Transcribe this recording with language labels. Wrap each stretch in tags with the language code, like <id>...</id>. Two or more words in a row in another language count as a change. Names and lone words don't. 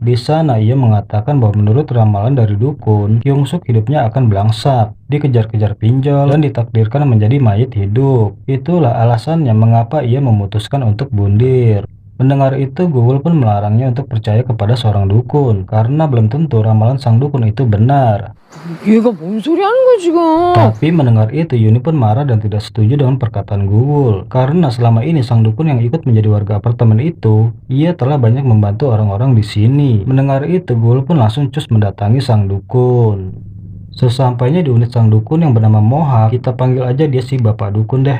<id>Di sana ia mengatakan bahwa menurut ramalan dari dukun, Kyungsuk hidupnya akan belangsak, dikejar-kejar pinjol, dan ditakdirkan menjadi mayit hidup. Itulah alasannya mengapa ia memutuskan untuk bundir. Mendengar itu, Guwul pun melarangnya untuk percaya kepada seorang dukun, karena belum tentu ramalan sang dukun itu benar.</id> <ko>얘가 뭔 소리 하는 거야 지금?</ko> <id>Tapi mendengar itu, Yuni pun marah dan tidak setuju dengan perkataan Guwul. Karena selama ini sang dukun yang ikut menjadi warga apartemen itu, ia telah banyak membantu orang-orang di sini. Mendengar itu, Guwul pun langsung cus mendatangi sang dukun. Sesampainya di unit sang dukun yang bernama Moha, kita panggil aja dia si Bapak Dukun deh.</id>